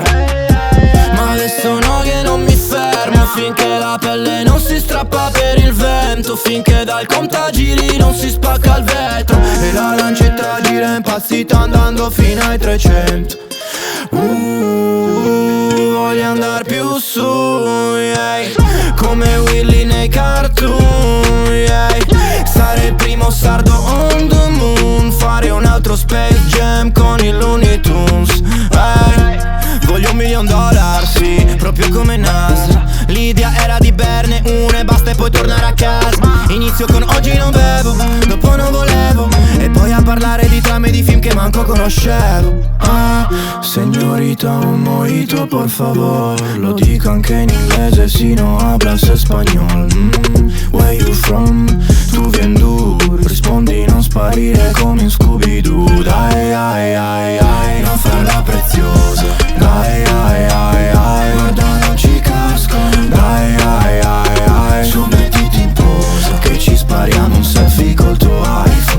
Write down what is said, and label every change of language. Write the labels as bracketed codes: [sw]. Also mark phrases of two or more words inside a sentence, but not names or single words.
[it] Ma adesso no che non mi fermo finché la pelle non si strappa per il vento, finché dal contagiri non si spacca il vetro e la lancetta gira impazzita andando fino ai 300. Voglio andare più su, yeah. Come Willy nei cartoon, yeah. Stare il primo sardo [en] on the moon, [it] fare un altro Space Jam con i Looney Tunes, hey. Voglio $1 milion, sì, proprio come Nas. L'idea era di berne una e basta e poi tornare a casa. Inizio con oggi non bevo, dopo non volevo, e poi a parlare di trame di film che manco conoscevo. [es] Señorita, un mojito por favor. [it] Lo dico anche in inglese, [es] si no hablas español. [en] Where you from? [fr] Tu vien du. [it] Rispondi, non sparire come in Scooby-Doo. Dai, ai, ai, ai, non farla preziosa. Dai, ai, ai, ai, guarda non ci casco. Dai, ai, ai, ai, su mettiti in posa, che ci spariamo un selfie col tuo iPhone.